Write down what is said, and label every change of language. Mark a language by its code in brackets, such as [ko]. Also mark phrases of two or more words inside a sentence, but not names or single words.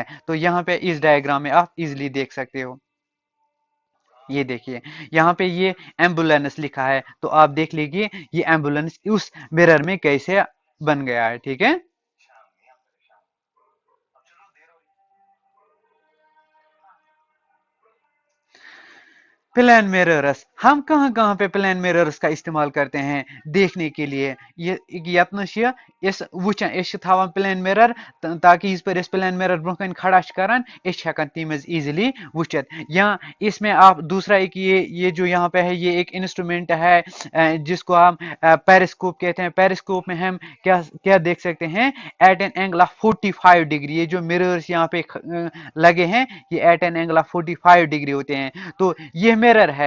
[hi] तो यहाँ पे इस डायग्राम में आप इजिली देख सकते हो, ये देखिए यहाँ पे ये एम्बुलेंस लिखा है, तो आप देख लीजिए ये एम्बुलेंस उस मिरर में कैसे बन गया है, ठीक है। [en] plane mirrors [hi] हम कहाँ कहाँ पे [en] plane mirrors [hi] का इस्तेमाल करते हैं देखने के लिए, [ks] ये यतनस इस वुचन इस थवान [en] plane mirror, [hi] ताकि इस पर इस [en] plane mirror [ks] ब्रोह कन खड़ा करान इस हेकन तमज इजिली वुचित, [hi] या इसमें आप दूसरा एक ये जो यहाँ पे है ये एक इंस्ट्रूमेंट है जिसको हम पेरिस्कोप कहते हैं। पेरिस्कोप में हम क्या क्या देख सकते हैं, [en] at an angle of 45 degree, [hi] ये जो मिरर्स यहाँ पे लगे हैं ये [en] at an angle of 45 degree [hi] होते हैं, तो ये मिरर है।